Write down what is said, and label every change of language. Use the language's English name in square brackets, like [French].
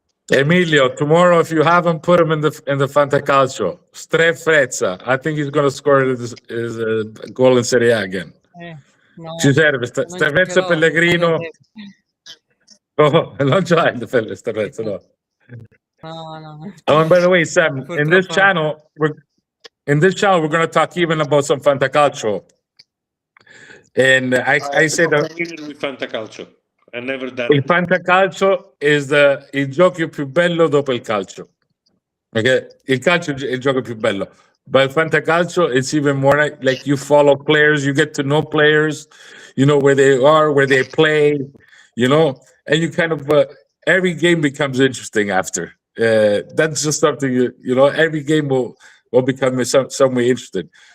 [English] Emilio, tomorrow, if you haven't put him in the Fantacalcio, Strefezza, I think he's going to score his goal in Serie A again. No, [Italian] Ci serve Strefezza, Pellegrino. Oh, non ce l'hai the Strefezza, no. No. [English] Oh, and by the way, Sam, in this channel, we're going to talk even about some Fantacalcio. And I say that with Fantacalcio. I never done [Italian] il Fantacalcio is il gioco più bello dopo il calcio. Okay? Il calcio è il gioco più bello. [English] But Fantacalcio, it's even more like you follow players, you get to know players, you know where they are, where they play, you know, and you kind of, every game becomes interesting after. That's just something, you know, every game will become some way interesting.